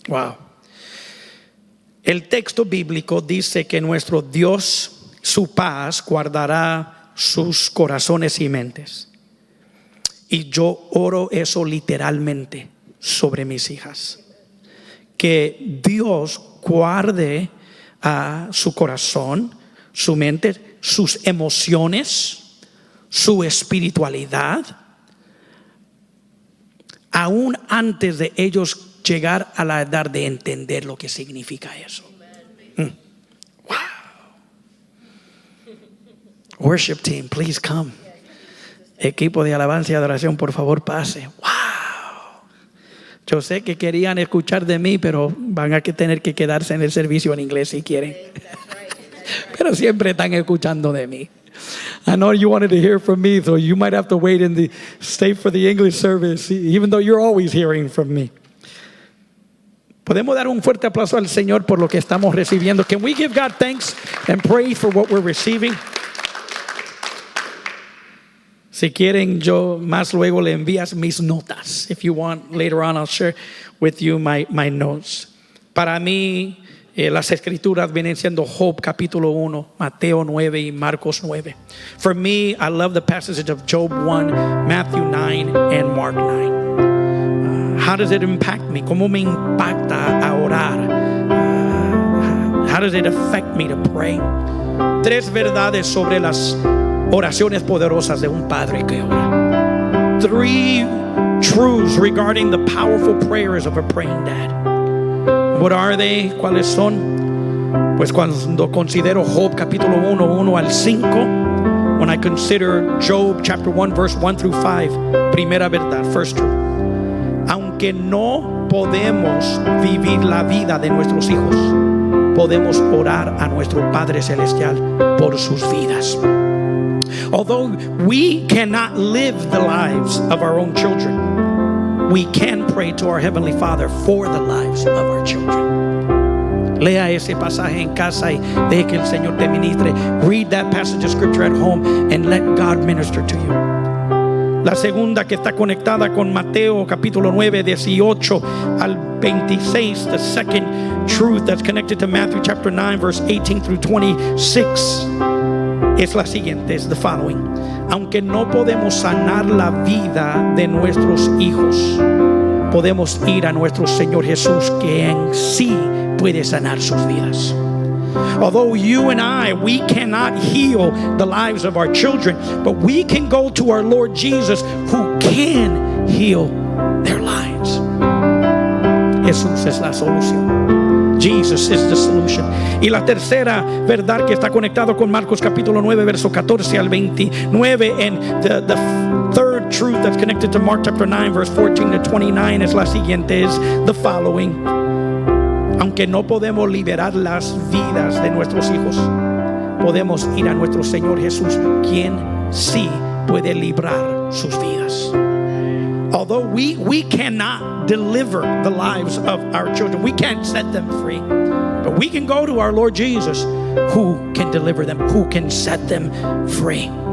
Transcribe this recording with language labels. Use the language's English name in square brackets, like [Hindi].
[Spanish] Wow. El texto bíblico dice que nuestro Dios, su paz, guardará sus corazones y mentes. Y yo oro eso literalmente sobre mis hijas. Que Dios guarde su corazón, su mente, sus emociones, su espiritualidad, aún antes de ellos llegar a la edad de entender lo que significa eso. Wow. [English] Worship team, please come. [Spanish] Equipo de alabanza y adoración, por favor, pase. Wow. Yo sé que querían escuchar de mí, pero van a tener que quedarse en el servicio en inglés si quieren. Pero siempre están escuchando de mí. [English] I know you wanted to hear from me, so you might have to wait and stay for the English service, even though you're always hearing from me. [Spanish] Podemos dar un fuerte aplauso al Señor por lo que estamos recibiendo. [English] Can we give God thanks and praise for what we're receiving? [Spanish] Si quieren, yo más luego le envías mis notas. [English] If you want, later on I'll share with you my notes. [Spanish] Para mí, las escrituras vienen siendo Job capítulo 1, Mateo 9 y Marcos 9. [English] For me, I love the passage of Job 1, Matthew 9 and Mark 9. How does it impact me? [Spanish] ¿Cómo me impacta a orar? [English] How does it affect me to pray? [Spanish] Tres verdades sobre las oraciones poderosas de un padre que ora. [English] Three truths regarding the powerful prayers of a praying dad. What are they? [Spanish] ¿Cuáles son? Pues cuando considero Job capítulo 1 al 5, [English] when I consider Job chapter 1 verse 1 through 5, [Spanish] primera verdad, [English] first truth. [Spanish] Aunque no podemos vivir la vida de nuestros hijos, podemos orar a nuestro Padre Celestial por sus vidas. [English] Although we cannot live the lives of our own children, we can pray to our Heavenly Father for the lives of our children. [Spanish] Lea ese pasaje en casa y deje que el Señor te ministre. [English] Read that passage of scripture at home and let God minister to you. [Spanish] La segunda, que está conectada con Mateo capítulo 9, 18 al 26. [English] The second truth that's connected to Matthew chapter 9 verse 18 through 26 [Spanish] es la siguiente, es [English] the following. [Spanish] Aunque no podemos sanar la vida de nuestros hijos, podemos ir a nuestro Señor Jesús, que en sí puede sanar sus vidas. [English] Although you and I, we cannot heal the lives of our children, but we can go to our Lord Jesus, who can heal their lives. [Spanish] Jesús es la solución. [English] Jesus is the solution. [Spanish] Y la tercera verdad que está conectado con Marcos capítulo 9 verso 14 al 29, [English] and the third truth that's connected to Mark chapter 9 verse 14 to 29 [Spanish] es la siguiente, [English] is the following. [Spanish] Aunque no podemos liberar las vidas de nuestros hijos, podemos ir a nuestro Señor Jesús, quien sí puede librar sus vidas. [English] Although we cannot deliver the lives of our children, we can't set them free, but we can go to our Lord Jesus, who can deliver them, who can set them free.